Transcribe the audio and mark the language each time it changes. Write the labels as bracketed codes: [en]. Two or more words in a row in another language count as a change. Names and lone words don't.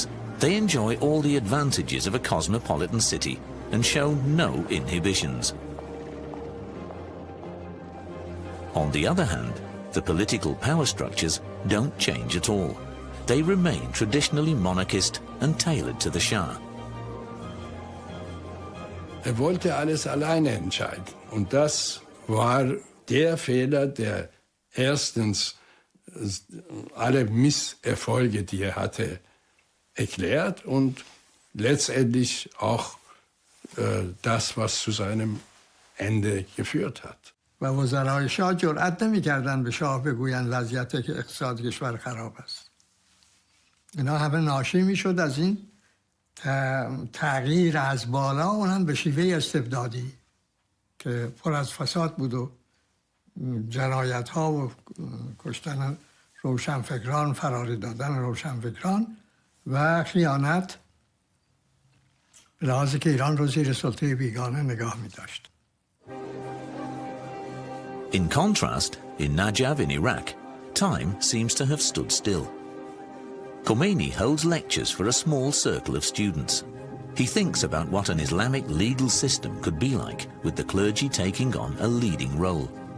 [en] They enjoy all the advantages of a cosmopolitan city and show no inhibitions. On the other hand, the political power structures don't change at all. They remain traditionally monarchist and tailored to the Shah. [de] Wollte alles alleine entscheiden. Und das war der Fehler, der erstens alle Misserfolge, die er hatte, erklärt und letztendlich auch das, was zu seinem Ende geführt hat. [fa] و وزرای شاه جرئت نمی‌کردند به شاه بگویند وضعیت اقتصاد کشور خراب است. اینا همه ناشی میشد از این تغییر از بالا، اونم به شیوه استبدادی که پر از فساد بود و جنایت ها و کشتن روشنفکران، فراری دادن روشنفکران و خیانت، به لحاظی که ایران رو زیر سلطه بیگانه نگاه می داشت. [en] In contrast, in Najaf in Iraq, time seems to have stood still. Khomeini holds lectures for a small circle of students. He thinks about what an Islamic legal system could be like, with the clergy taking on a leading role.